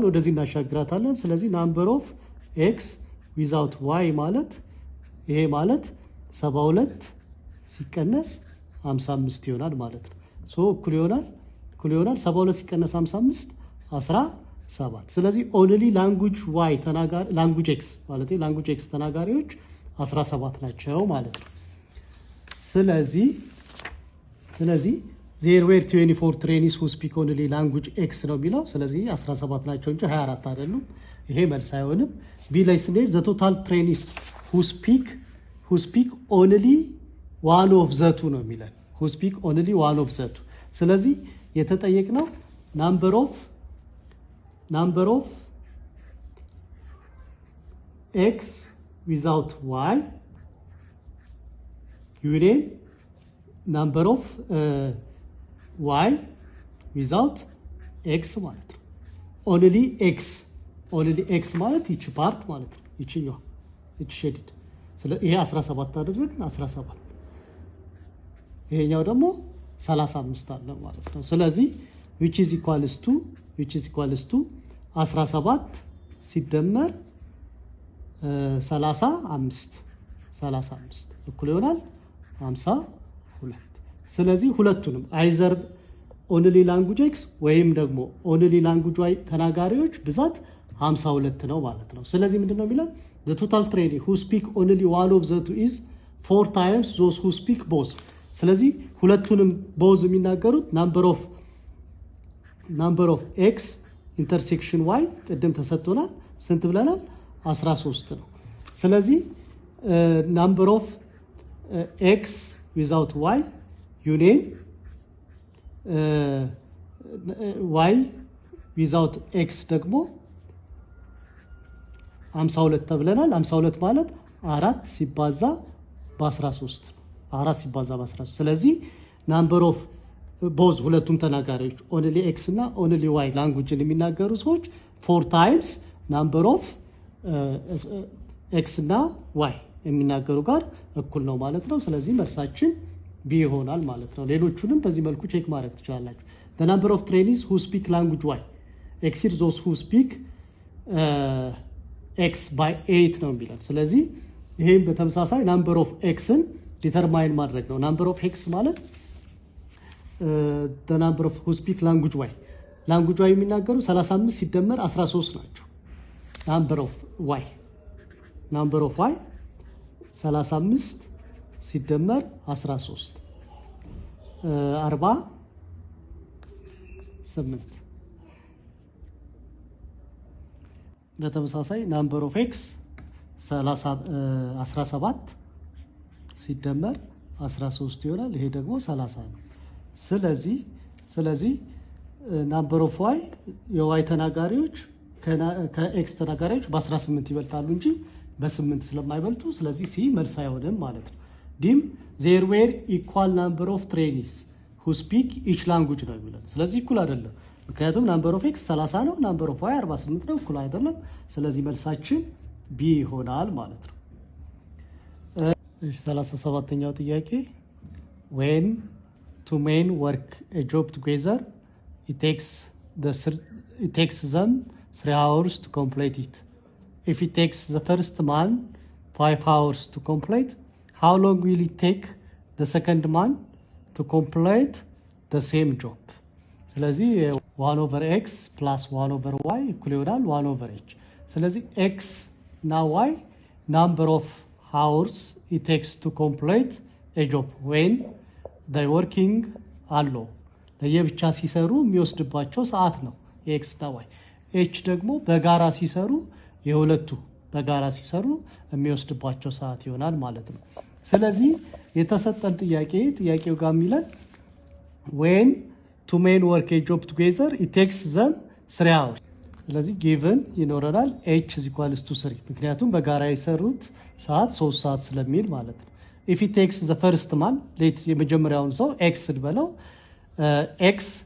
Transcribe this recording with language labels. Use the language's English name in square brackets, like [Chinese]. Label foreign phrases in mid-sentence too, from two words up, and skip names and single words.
[Amharic] ወደዚህ እናሻግራታለን። ስለዚህ [English] number of X without Y [Amharic] ማለት ይሄ ማለት 72 ሲቀነስ 55 ይሆናል ማለት ነው። እኩል ይሆናል 72 ሲቀነስ 55 7 ስለዚህ [English] only language Y [Amharic] ተናጋሪ [English] language X [Amharic] ማለት [English] language X [Amharic] ተናጋሪዎች 17 ናቸው ማለት ነው። ስለዚህ [English] there were 24 trainees who speak only language X [Amharic] ነው የሚለው ስለዚህ 17 ናቸው እንጂ 24 አይደሉም። ይሄ መልስ አይሆንም። ቢ ላይ ስንሄድ [English] the total trainees who speak only one of the two [Amharic] ነው የሚለው [English] who speak only one of the two [Amharic] ስለዚህ የተጠየቅነው [English] number of X without Y union number of Y without [Amharic] X ማለት ነው። [English] only X [Amharic] ማለት ይቺ ፓርት ማለት ነው። ይቺኛው ይቺ ሼድድ ይሄ 17 አደረግን 17 ይሄኛው ደግሞ 35 አለ ማለት ነው። ስለዚህ [English] which is equals to 17 [Amharic] ሲደመር 35 እኩል ይሆናል 52 ስለዚህ ሁለቱንም [English] either only language X [Amharic] ወይም ደግሞ [English] only language Y [Amharic] ተናጋሪዎች ብዛት 52 ነው ማለት ነው። ስለዚህ ምንድነው የሚለው [English] the total trainee who speak only one of the two is 4 times those who speak both [Amharic] ስለዚህ ሁለቱንም both የሚናገሩት [English] number of x intersection y [Amharic] ቀደም ተሰጥቶናል ስንት ብለናል 13 ነው። ስለዚህ [English] number of x without y union y without x [Amharic] ደግሞ 52 ተብለናል። 52 ማለት 4 ሲባዛ በ13 ስለዚህ [English] number of both [Amharic] ሁለቱም ተናጋሪዎች [English] only x [Amharic] እና [English] only y [Amharic] ላንጉጅን የሚናገሩ ሰዎች [English] 4 times number of [Amharic] x እና y የሚናገሩ ጋር እኩል ነው ማለት ነው። ስለዚህ መልሳችን ቢ ይሆናል ማለት ነው። ሌሎቹንም በዚህ መልኩ ቼክ ማድረግ ትችላላችሁ። [English] the number of trainees who speak language y exceeds those who speak x by 8 [Amharic] ነው የሚለው። ስለዚህ ይሄን በተመሳሳይ [English] number of xን [Amharic] ዲተርማይን ማድረግ ነው። [English] number of x [Amharic] ማለት [English] the number of who speak language y [Amharic] የሚናገሩ 35 ሲደመር 13 ናቸው። [English] number of y [Amharic] 35 ሲደመር 13 48 በተመሳሳይ [English] number of x [Amharic] 17 ሲደመር 13 ይሆናል። ይሄ ደግሞ 30 ነው። ስለዚህ [English] number of y [Amharic] የy ተናጋሪዎች ከx ተናጋሪዎች በ18 ይበልጣሉ እንጂ በ8 ስለማይበልጡ ስለዚህ ሲ መልስ አይሆንም ማለት ነው። ዲም [English] there were equal number of trainees who speak each language [Amharic] ነው የሚለው። ስለዚህ እኩል አይደለም ምክንያቱም [English] number of x 30 ነው number of y [Amharic] 48 ነው እኩል አይደለም። ስለዚህ መልሳችን ቢ ይሆናል ማለት ነው። 37ኛው ጥያቄ [English] when two men work a job together it takes them 3 hours to complete it. If it takes the first man 5 hours to complete, how long will it take the second man to complete the same job? ስለዚህ 1 over x plus 1 over y [Amharic] እኩል ይሆናል [English] 1 over h። ስለዚህ x እና y number of hours it takes to complete a job when they working alone [Amharic] ለየብቻ ሲሰሩ የሚወስድባቸው ሰዓት ነው x እና y። h ደግሞ በጋራ ሲሰሩ የሁለቱ በጋራ ሲሰሩ የሚወስድባቸው ሰዓት ይሆናል ማለት ነው። ስለዚህ የተሰጠን ጥያቄው ጋር የሚለን [English] when two men work a job together it takes them 3 hours [Amharic] ስለዚህ given ይኖረናል [English] h is equals to 3 [Amharic] ምክንያቱም በጋራ የሰሩት ሰዓት 3 ሰዓት ስለሚል ማለት ነው። [English] if it takes the first man [Amharic] የመጀመሪያውን ሰው x እንበለው x